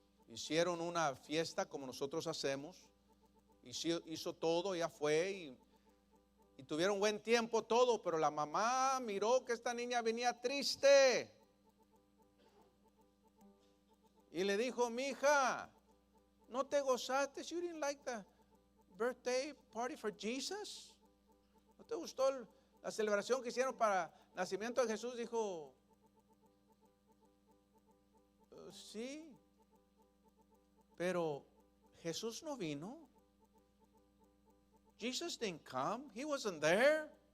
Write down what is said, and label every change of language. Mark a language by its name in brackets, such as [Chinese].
[Spanish] Hicieron una fiesta como nosotros hacemos, hizo todo, ya fue y tuvieron buen tiempo todo, pero la mamá miró que esta niña venía triste y le dijo: mija, ¿no te gozaste? [English] You didn't like the birthday party for Jesus? [Spanish] ¿No te gustó la celebración que hicieron para el nacimiento de Jesús? Dijo: sí, pero Jesús no vino. [English] Jesus didn't come. He wasn't there.